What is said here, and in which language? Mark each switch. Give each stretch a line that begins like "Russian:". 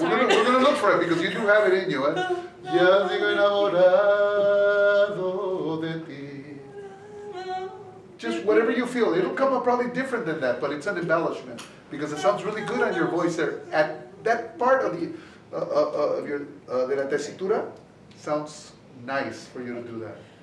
English: We're gonna look for it because you do have it in you. Eh?
Spanish: Y aún sigo enamorado de ti.
English: Just whatever you feel. It'll come up probably different than that, but it's an embellishment because it sounds really good on your voice there. At that part of the of your
Spanish: de la tesitura
English: sounds nice for you to do that.